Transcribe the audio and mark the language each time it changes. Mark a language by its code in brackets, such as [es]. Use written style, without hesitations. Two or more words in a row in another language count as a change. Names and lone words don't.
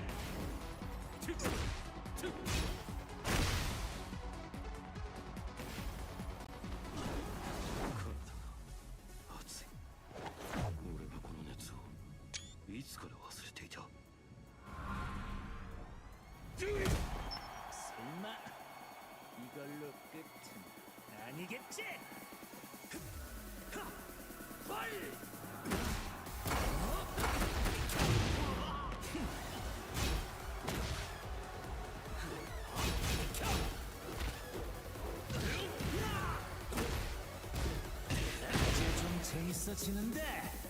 [ja] 熱い。俺はこの熱をいつから忘れていた。 [ko] 설마 이걸로 끝은 아니겠지? [ja] ファイト。 [ko] 이제 좀 재밌어지는데.